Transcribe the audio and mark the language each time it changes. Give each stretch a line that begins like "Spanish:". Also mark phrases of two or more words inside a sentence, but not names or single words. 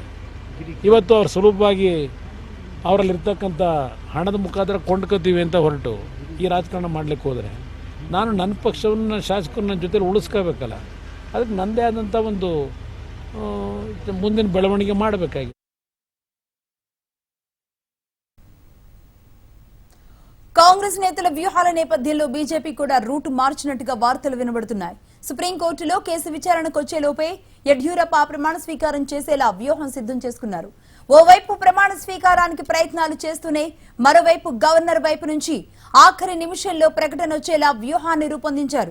Kannada: ಇವತ್ತು ಅವ್ರು ಸುಲಭವಾಗಿ ಅವರಲ್ಲಿರ್ತಕ್ಕಂಥ ಹಣದ ಮುಖಾಂತರ ಕೊಂಡ್ಕೋತೀವಿ ಅಂತ ಹೊರಟು ಈ ರಾಜಕಾರಣ ಮಾಡಲಿಕ್ಕೆ ಹೋದರೆ ನಾನು ನನ್ನ ಪಕ್ಷವನ್ನು ಶಾಸಕರನ್ನ ಜೊತೆಲಿ ಉಳಿಸ್ಕೋಬೇಕಲ್ಲ. ಅದಕ್ಕೆ ನನ್ನದೇ ಆದಂಥ ಒಂದು ಮುಂದಿನ ಬೆಳವಣಿಗೆ ಮಾಡಬೇಕಾಗಿ.
Telugu: కాంగ్రెస్ నేతల వ్యూహాల నేపథ్యంలో బీజేపీ కూడా రూట్ మార్చినట్టుగా వార్తలు వినబడుతున్నాయి. సుప్రీంకోర్టులో కేసు విచారణకు వచ్చేలోపే యడ్యూరప్ప ప్రమాణ స్వీకారం చేసేలా వ్యూహం సిద్ధం చేసుకున్నారు. ఓవైపు ప్రమాణ స్వీకారానికి ప్రయత్నాలు చేస్తూనే మరోవైపు గవర్నర్ వైపు నుంచి ఆఖరి నిమిషంలో ప్రకటన వచ్చేలా వ్యూహాన్ని రూపొందించారు.